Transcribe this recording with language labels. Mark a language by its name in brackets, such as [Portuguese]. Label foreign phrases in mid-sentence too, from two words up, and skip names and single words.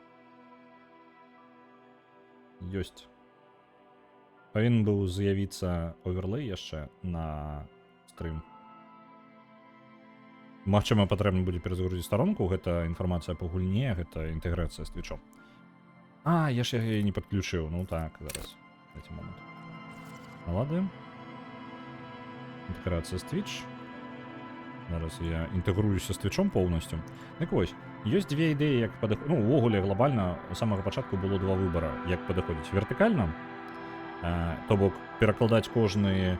[Belarusian] Ёсць. Павінен быў з'явіцца оверлей яшчэ на стрым. Магчыма, патрэбна будзе перазагрузіць старонку, гэта інфармацыя па гульне, гэта інтэграцыя з Твічом. Я ж яе не падключыў, ну так, зараз. Дайте момент. Наладаем. Інтэграцыя з Twitch. Зараз я інтэгруюся з Твічом поўнасцю. Так вось, ёсць две ідэі, як падыходзіць. Ну, увогуле, глобальна, з самага пачатку было два выбара, як падыходзіць. Вертыкальна, то бок перакладаць кожны...